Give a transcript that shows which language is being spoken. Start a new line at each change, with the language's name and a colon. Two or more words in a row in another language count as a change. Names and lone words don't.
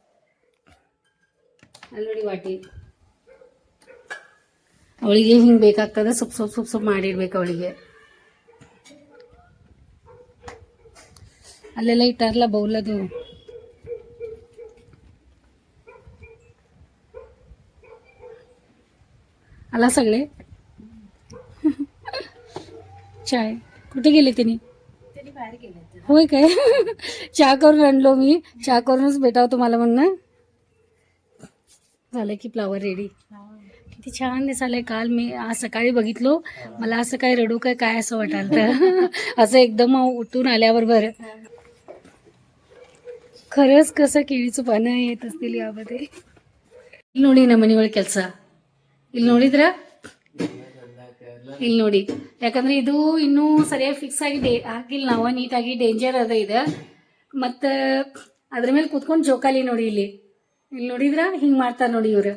Kannada: ಅಲ್ಲಿ ನೋಡಿ ವಾಟಿ ಅವಳಿಗೆ ಹಿಂಗೆ ಬೇಕಾಗ್ತದೆ, ಸೊಪ್ಪು ಮಾಡಿರ್ಬೇಕು ಅವಳಿಗೆ. ಅಲ್ಲೆಲ್ಲ ಇಟ್ಟಾರಲ್ಲ ಬೌಲದು.
Marathi: ಅಲ್ಲ सगळे चाय कुठे गेले तिने? होय काय? चहा करून आणलो मी, चहा करूनच भेटावं तुम्हाला म्हणणं. झालं की
English: flower ready.
Marathi: किती छान दिसायलंय. काल मी आज सकाळी बघितलो, मला असं काय रडू काय असं वाटायलं. असं एकदम उठून आल्याबरोबर खरंच कसं केळीचं पानं येत असतील यामध्ये.
Kannada: ಇಲ್ಲಿ ನೋಡಿ ನಮ್ಮ ಮನೆಯೊಳಗೆ ಕೆಲಸ, ಇಲ್ಲಿ ನೋಡಿದ್ರ, ಇಲ್ಲಿ ನೋಡಿ. ಯಾಕಂದ್ರೆ ಇದು ಇನ್ನೂ ಸರಿಯಾಗಿ ಫಿಕ್ಸ್ ಆಗಿ ಹಾಕಿಲ್ಲ ನಾವು ನೀಟಾಗಿ. ಡೇಂಜರ್ ಅದ ಇದು. ಮತ್ತು ಅದ್ರ ಮೇಲೆ ಕೂತ್ಕೊಂಡು ಜೋಕಾಲಿ ನೋಡಿ. ಇಲ್ಲಿ ನೋಡಿದ್ರ ಹಿಂಗೆ ಮಾಡ್ತಾರೆ ನೋಡಿ ಇವ್ರು.